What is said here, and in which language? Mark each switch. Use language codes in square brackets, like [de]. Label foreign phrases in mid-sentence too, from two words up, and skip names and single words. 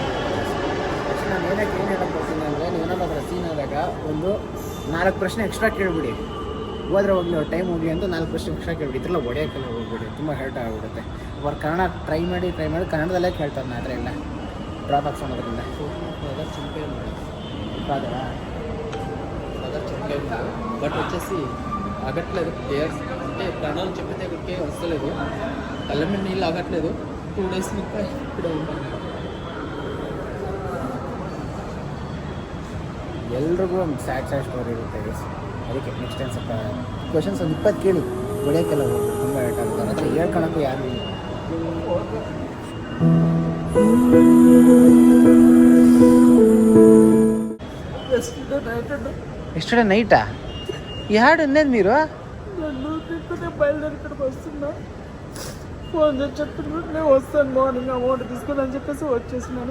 [kn] ನಾನು ಏನು ಹೇಳಕ್ಕೆ ಬರ್ತೀನಿ ಅಂದರೆ, ನೀವು ಏನಾದ್ರು ಸೀನ್ ಆದಾಗ ಒಂದು 4 ಪ್ರಶ್ನೆ ಎಕ್ಸ್ಟ್ರಾ ಕೇಳಿಬಿಡಿ. ಹೋದ್ರೆ ಹೋಗ್ಲಿ, ಟೈಮ್ ಹೋಗಿ ಅಂತ 4 ಪ್ರಶ್ನೆ ಎಕ್ಸ್ಟ್ರಾ ಕೇಳಿಬಿಡಿ. ಇದ್ರೆಲ್ಲ ಹೊಡೆಯೋಕ್ಕೆಲ್ಲ ಹೋಗ್ಬಿಡಿ, ತುಂಬ ಹರ್ಟ್ ಆಗಿಬಿಡುತ್ತೆ. ಅವ್ರು ಕನ್ನಡ ಟ್ರೈ ಮಾಡಿ ಕನ್ನಡದಲ್ಲೇ ಕೇಳ್ತಾರೆ. ಆದರೆ ಎಲ್ಲ ಡ್ರಾಪ್ ಹಾಕ್ಸೋದ್ರಿಂದ [te] బట్ వచ్చేసి ఆగట్లేదు ప్లేయర్స్. అంటే ప్రాణాలు చెప్పితే ఇక్కడికే వస్తలేదు. కళ్ళ మీద నీళ్ళు ఆగట్లేదు. 2 days ఇంకా ఇక్కడే ఉంటాను. [kn] ಎಲ್ರಿಗೂ ಒಂದು [en] sad story [kn] ಇರುತ್ತೆ. ಅದಕ್ಕೆ [en] next time [kn] ಸ್ವಲ್ಪ ಕ್ವಶನ್ಸ್ ಒಂದು 20 ಕೇಳಿ, ಹೊಡೆಯೋಕ್ಕೆಲ್ಲ ಹೋಗಿ ತುಂಬ ಹರ್ಟ್ ಆಗುತ್ತೆ. ಅವ್ರ ಹತ್ರ ಹೇಳ್ಕೊಳಕ್ಕೂ ಯಾರು ಇಲ್ಲ. [en] yesterday nighta? [te] యాడ్ ఉన్నది మీరు? బయలుదేరి ఇక్కడికి వస్తున్నా. ఫోన్ చేసి చెప్తున్నాడు, నేను వస్తాను [en] morning amount [te] తీసుకుని అని చెప్పేసి వచ్చేసినాను.